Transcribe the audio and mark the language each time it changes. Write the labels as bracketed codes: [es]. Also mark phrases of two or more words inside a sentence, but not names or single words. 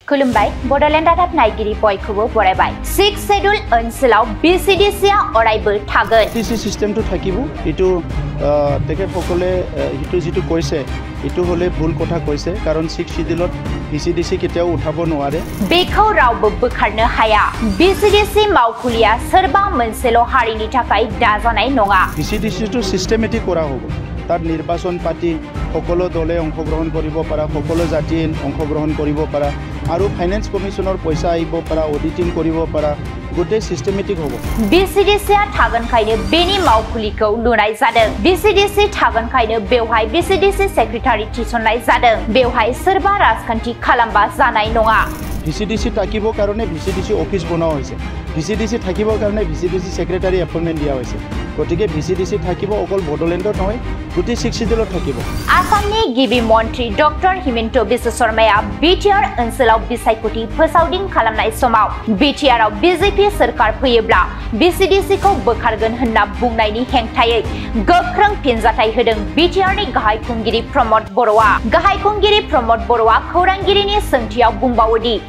[brx] खुलुमबाय बडलेण्ड रादाब नायगिरि बयखौबो बरायबाय 6 शेड्यूल ओनसोलाव बीसीडीसीआ अरायबो थागोन [as] बीसीडीसी सिस्टेमটো থাকিব इटु তেখেতসকলে ইটো যেটো কৈছে ইটো হলে ভুল কথা কৈছে কাৰণ 6 শিডিউলত बीसीडीसी কেতিয়াও উঠাব নোৱাৰে [brx] बेखौ रावबो बोखारनो हाया बीसीडीसी मावखुलिया सोरबा मोनसेल हारिनि थाखाय दाजानाय नङा [as] बीसीडीसीটো सिस्टेमेटिक কৰা হ'ব তার নির্বাচন পাতি সকলো দলে অংশগ্রহণ কৰিব পাৰা সকলো জাতি অংশগ্ৰহণ কৰিব পাৰা আৰু ফাইনেন্স কমিশনৰ পইচা আইব পাৰা অডিটিং কৰিব পাৰা গোটে সিস্টেমেটিক হ'ব [brx] बीसीडीसीआ थागोनखायनो बेनि मावखुलिखौ लुनाय जादों बीसीडीसी थागोनखायनो बेवहाय बीसीडीसी सेक्रेटारि थिसननाय जादों बेवहाय सोरबा राजखान्थि खालामबा जानाय नङा [as] बीसीडीसी থাকিবৰ কাৰণে बीसीडीसी অফিস বনোৱা হৈছে बीसीडीसी থাকিবৰ কাৰণে बीसीडीसी সেক্ৰেটাৰি এপইন্টমেন্ট দিয়া হৈছে গতিকে बीसीडीसी থাকিব অকল বডলেণ্ডত নহয় গোটে 6 শিডিউলত থাকিব [brx] आसामनि गिबि मन्त्रि डॉक्टर हिमन्त बिश्व शर्माया बीटीआर ओनसोलाव बिसायख'थि फोसावदिं खालामनाय समाव बीटीआरआव बीजेपी सरकार फैयोब्ला बीसीडीसी खौ बोखारगोन होनना बुंनायनि हेंथायै गोख्रों फिनजाथाय होदों बीटीआरनि गाहाय खुंगिरि प्रमद बर'आ गाहाय खुंगिरि प्रमद बर'आ खौरांगिरिनि सोंथियाव बुंबावोदि